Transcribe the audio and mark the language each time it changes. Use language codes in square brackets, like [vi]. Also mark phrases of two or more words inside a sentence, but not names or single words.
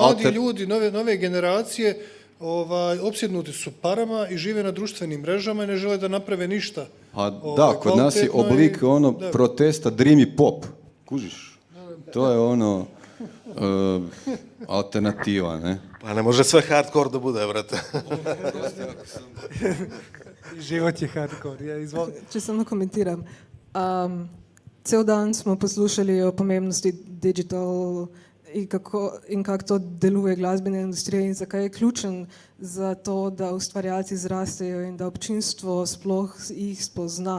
[sr] mladi ljudi, nove generacije, opsjednuti su parama i žive na društvenim mrežama i ne žele da naprave ništa. Da, kod nas je oblik protesta [en] dreamy pop. [sr] Kužiš? To je alternativa, ne? Pa ne može sve hardcore da bude, brate. Život je hardcore, [sl] ja izvolim. Če samo komentiram. Cel dan smo poslušali o pomembnosti digital in kako to deluje glasbena industrija in zakaj je ključen za to, da ustvarjalci zrastejo in da občinstvo sploh jih spozna.